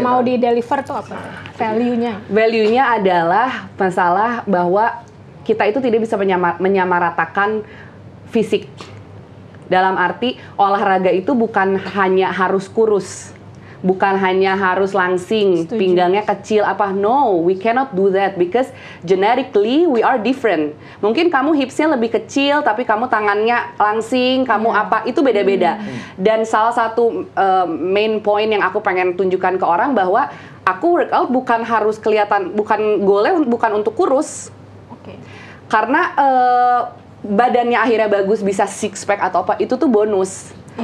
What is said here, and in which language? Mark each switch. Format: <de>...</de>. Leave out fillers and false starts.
<id>yang mau di deliver tuh apa? Value-nya. Value-nya adalah masalah bahwa kita itu tidak bisa menyamaratakan fisik. Dalam arti olahraga itu bukan hanya harus kurus. Bukan hanya harus langsing, pinggangnya kecil apa.</id> <en>No, we cannot do that because genetically we are different.</en> <id>Mungkin kamu hipsnya lebih kecil tapi kamu tangannya langsing, kamu apa, itu beda-beda. Dan salah satu main point yang aku pengen tunjukkan ke orang bahwa aku workout bukan harus kelihatan, bukan goalnya bukan untuk kurus. Karena badannya akhirnya bagus, bisa six pack atau apa, itu tuh bonus.</id>